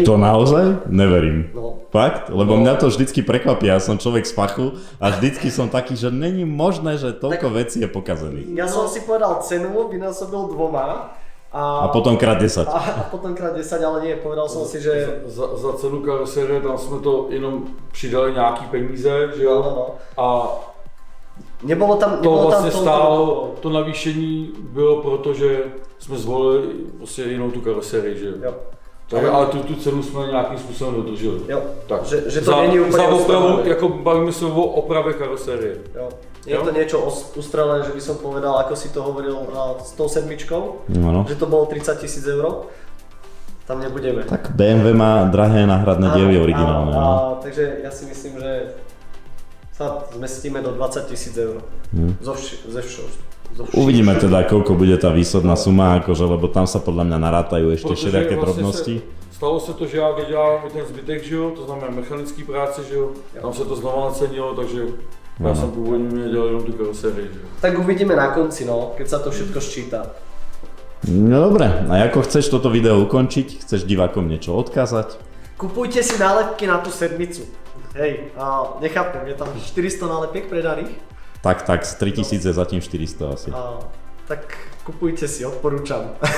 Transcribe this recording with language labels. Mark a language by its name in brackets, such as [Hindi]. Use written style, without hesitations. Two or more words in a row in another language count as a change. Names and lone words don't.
[Slovak] To naozaj? Neverím. No. Fakt? Lebo mňa to vždycky prekvapí, ja som človek z fachu a vždycky som taký, že [Czech] není možné, [Slovak] že toľko vecí je pokazených. Ja som si povedal cenu, vynásobil 2 A potom krát 10. a potom krát 10, ale nie, povedal som si, že... [Czech] Za cenu karoserie tam jsme to jenom přidali nějaký peníze, že jo? No. A [Slovak] Nebolo tam [Czech] vlastně [Slovak] toľko- [Czech] stálo, to navýšení bylo proto, že jsme zvolili prostě jinou tu karoserii, že jo? Jo. Tak, ale tu cenu jsme nějakým způsobem dodrželi. Jo. Tak. Že to není úplně za opravu, ustavené. jako bavíme se o opravě karoserie. Jo. [Slovak] Je to niečo ustrelené, že by som povedal, ako si to hovoril s tou 7, No. že to bolo 30 000 eur. Tam nebudeme. Tak BMW má drahé náhradné diely originálne. No. Takže ja si myslím, že sa zmestíme do 20 000 eur. [Czech] Ze všeho. [Slovak] Uvidíme teda, koľko bude tá výsledná suma, akože, lebo tam sa podľa mňa narátajú ešte [Czech] Protože [Slovak] všelijaké [Czech] vlastně [Slovak] drobnosti. [Czech] Stalo se to, že já dodělám i ten zbytek, že jo, to znamená mechanický práce, že jo, tam se to znova nacenilo, takže já jsem původně dělal jenom tu karoserii, že jo. Tak uvidíme na konci, no, [Slovak] keď sa to všetko ščíta. No dobre, a ako chceš toto video ukončiť? Chceš divákom niečo odkázať? Kupujte si nálepky na tú 7. Hej, nechápem, je tam 400 nálepiek predaných. [Czech] Tak, z 3000 je zatím 400 asi. [Slovak] Tak kupujte si, odporúčam.